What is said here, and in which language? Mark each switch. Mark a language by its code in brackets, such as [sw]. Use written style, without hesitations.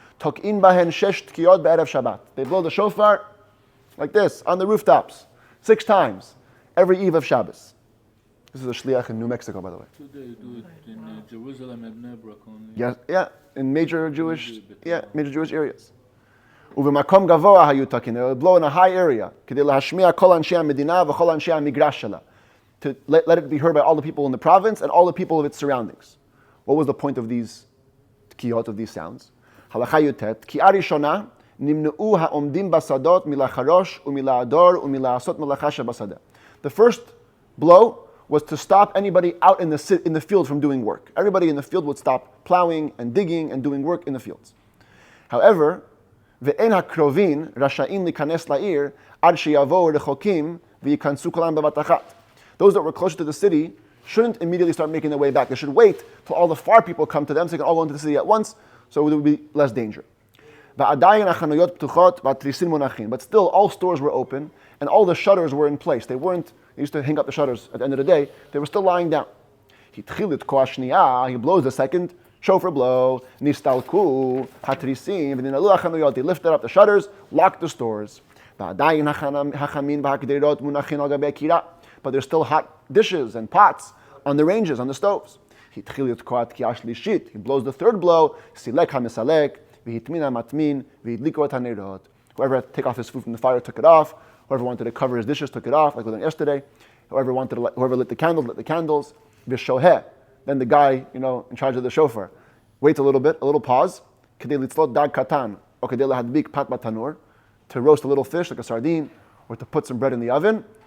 [he] Tok'in bahen shesh tkiyot be'erev Shabbat. [en] They blow the shofar like this on the rooftops 6 times every eve of Shabbos. This is a shliach in New Mexico, by the way. Today do it in Jerusalem and Bnei Brak only. Yeah, in major Jewish areas. [he] ובמקום גבוה היו תקין. [en] They would blow in a high area. [he] כדי להשמיע כל אנשי המדינה וכל אנשי המגרש שלה. [en] To let it be heard by all the people in the province and all the people of its surroundings. What was the point of these tkiyot, of these sounds? [he] הלכה י"ט, תקיעה ראשונה, נמנעו העומדים בשדות מלחרוש ומלעדור ומלעשות מלאכה שבשדה. [en] The first blow was to stop anybody out in the field from doing work. Everybody in the field would stop plowing and digging and doing work in the fields. [he] However, ואין הקרובים רשאים להיכנס לעיר עד שיבואו רחוקים וייכנסו כולם בבת אחת. [en] Those that were closer to the city shouldn't immediately start making their way back. They should wait till all the far people come to them so they can all go into the city at once, so there would be less danger. [he] ועדיין החנויות פתוחות והתריסים מונחים. [en] But still, all stores were open and all the shutters were in place. They used to hang up the shutters at the end of the day. They were still lying down. [he] התחיל לתקוע שנייה, [en] he blows the second shofar blow, [he] נסתלקו התריסים וננעלו החנויות. [en] They lifted up the shutters, locked the stores. [he] ועדיין החמין והקדרות מונחים על גבי הקירה. [en] But there's still hot dishes and pots on the ranges, on the stoves. [he] התחיל לתקוע תקיעה שלישית. [en] He blows the third blow, [he] סילק המסלק, והטמין המטמין, והדליקו את הנרות. [en] Whoever had to take off his food from the fire took it off. Whoever wanted to cover his dishes took it off, like we did yesterday. Whoever lit the candles, lit the candles. Vishoheh. Then the guy, in charge of the shofar, waits a little pause. [he] Kedei litzlot dag katan, or kedei lahadbik pat batanur, [en] to roast a little fish like a sardine, or to put some bread in the oven.